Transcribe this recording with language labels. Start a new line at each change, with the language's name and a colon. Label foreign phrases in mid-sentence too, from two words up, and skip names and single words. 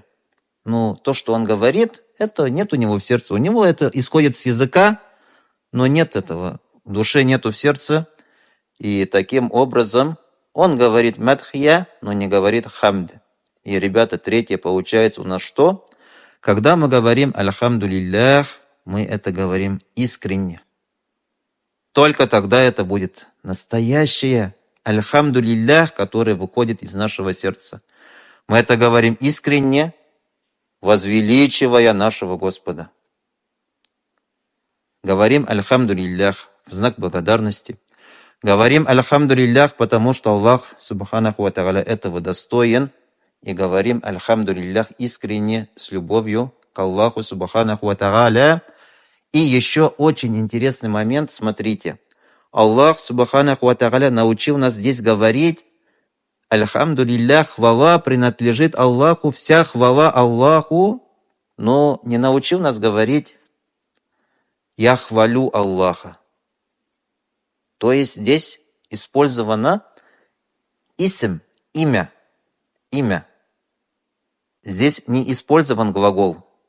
Russian: Ну, то, что он говорит, это нет у него в сердце. У него это исходит с языка, но нет этого. В душе нету в сердце. И таким образом он говорит мадхия, но не говорит хамд. И, ребята, третье получается у нас что? Когда мы говорим
Arabic: الحمد لله,
Russian: мы это говорим искренне. Только тогда это будет настоящее
Arabic: الحمد لله,
Russian: которое выходит из нашего сердца. Мы это говорим искренне, возвеличивая нашего Господа. Говорим
Arabic: الحمد لله
Russian: в знак благодарности. Говорим
Arabic: الحمد لله,
Russian: потому что Аллах,
Arabic: سبحانه وتعالى,
Russian: этого достоин. И говорим
Arabic: الحمد لله
Russian: искренне, с любовью к Аллаху,
Arabic: سبحانه وتعالى.
Russian: И еще очень интересный момент, смотрите. Аллах,
Arabic: سبحانه وتعالى,
Russian: научил нас здесь говорить
Arabic: الحمد لله,
Russian: хвала принадлежит Аллаху, вся хвала Аллаху, но не научил нас говорить «Я хвалю Аллаха». То есть здесь использовано исм, имя. Здесь не использован глагол.